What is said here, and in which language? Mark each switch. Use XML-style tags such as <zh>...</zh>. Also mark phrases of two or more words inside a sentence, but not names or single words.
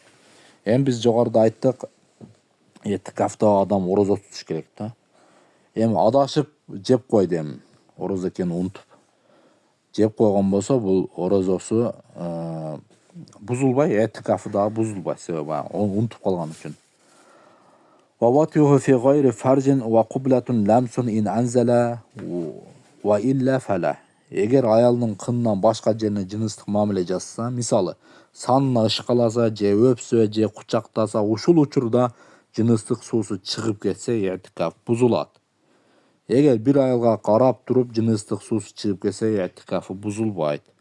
<ky>Эми биз жогоруда айттык, этикафта адам орозо тутуш керек да. Эми адашып жеп койду, эми орозо экенин унутуп жеп койгон болсо, бул орозосу бузулбай, этикафы дагы бузулбай, себеби унутуп калган үчүн.</ky> <ar>وَوَطْيُهُ فِي غَيْرِ فَرْجٍ وَقُبْلَةٌ لَمْسٌ إِنْ أَنْزَلَ وَإِلَّا فَلَا.</ar> <ky>Эгер аялдын кынынан башка жерине жыныстык мамиле жасаса, мисалы, санына ышкаласа, же өпсө, же кучактаса, ушул учурда жыныстык суусу чыгып кетсе, этикаф бузулат. Эгер бир аялга карап туруп жыныстык суусу чыгып кетсе, этикафы бузулбайт.</ky>